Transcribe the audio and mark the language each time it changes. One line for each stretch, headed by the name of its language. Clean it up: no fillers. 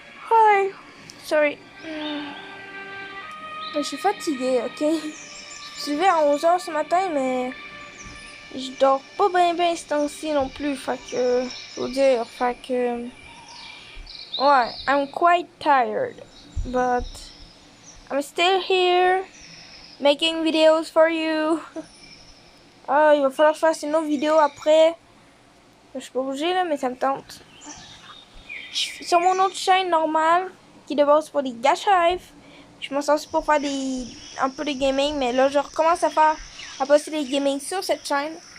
English: Hi. Sorry.
French: Je suis fatiguée, ok? Je me suis levée à 11h ce matin, mais je dors pas bien ce temps-ci non plus. Fait que, faut dire, fait que...
English: Ouais, I'm quite tired, but I'm still here, making videos for you.
French: Ah, il va falloir faire une autre vidéo après. Je suis pas obligée là, mais ça me tente. Sur mon autre chaîne normale, qui de base pour des gâchives, je m'en sors aussi pour faire un peu de gaming, mais là je recommence à poster des gaming sur cette chaîne.